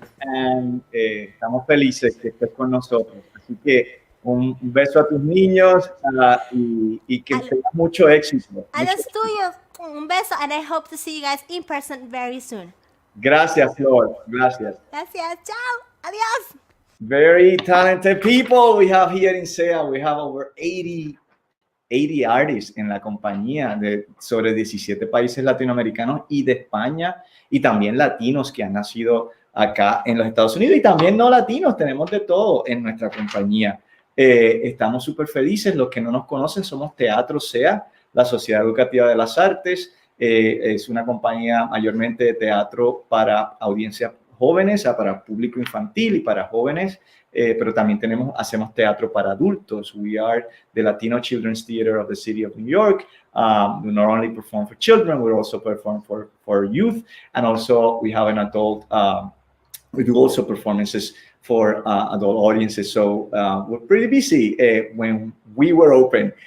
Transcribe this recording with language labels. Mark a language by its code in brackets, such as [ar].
[es] And estamos felices que estés con nosotros. Así que un beso a tus niños y que Al- tengas mucho éxito. A Mucho los tuyos, un beso, [en] and I hope to see you guys in person very soon. [es] Gracias, Flor. Gracias. Gracias, chao, adiós. [en] Very talented people we have here in SEA. We have over 80 artists [es] en la compañía de sobre 17 países latinoamericanos y de España, y también latinos que han nacido acá en los Estados Unidos, y también no latinos. Tenemos de todo en nuestra compañía. Estamos súper felices. Los que no nos conocen, somos Teatro SEA, la Sociedad Educativa de las Artes. Es una compañía mayormente de teatro para audiencias jóvenes, para público infantil y para jóvenes, pero también hacemos teatro para adultos. [en] We are the Latino Children's Theater of the City of New York. We not only perform for children, we also perform for youth, and also we have an adult. We do also performances for adult audiences. So we're pretty busy when we were open.